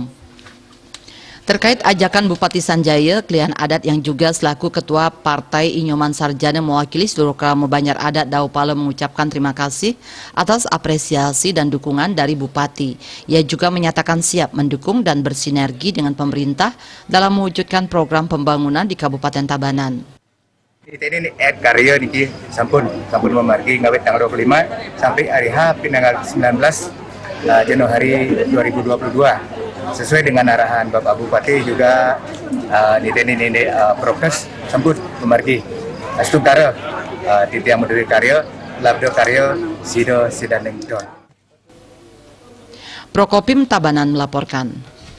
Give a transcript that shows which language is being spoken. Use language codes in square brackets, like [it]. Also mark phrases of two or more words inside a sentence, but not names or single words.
[id] Terkait ajakan Bupati Sanjaya, kelihan adat yang juga selaku Ketua Partai Inyoman Sarjana mewakili seluruh krama Banjar Adat Dauh Pala mengucapkan terima kasih atas apresiasi dan dukungan dari Bupati. Ia juga menyatakan siap mendukung dan bersinergi dengan pemerintah dalam mewujudkan program pembangunan di Kabupaten Tabanan. [ban] Ini karya niki sampun memargi ngawet [id] tanggal 25 sampai hari H tanggal 19 Januari 2022. Sesuai dengan arahan Bapak Bupati juga ini prokes [ban] sampun memargi astungkara titiang modul karya labdo karya sido sidaneng don. [id] Prokopim Tabanan melaporkan.